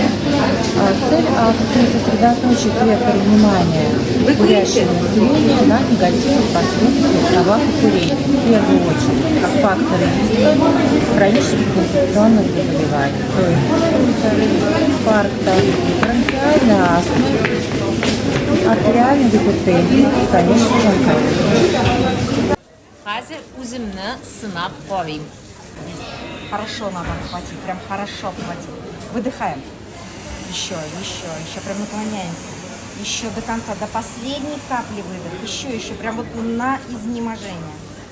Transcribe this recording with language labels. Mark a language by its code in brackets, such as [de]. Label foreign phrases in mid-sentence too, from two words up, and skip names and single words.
[ru] Цель акции – сосредоточить вектор внимания курящего населения на негативных последствиях табака курения. В первую очередь, как факторы риска хронических инфекционных заболеваний, то есть инфаркта, бронхиальной астмы, артериальной гипертензии и, конечно же, онкологии. [uz] Hozir o'zimni sinab qo'yim. [ru] Хорошо надо обхватить. Прям хорошо обхватить. Выдыхаем. Еще. Прям наклоняемся. Еще до конца, до последней капли выдох. Еще. Прям вот на изнеможение.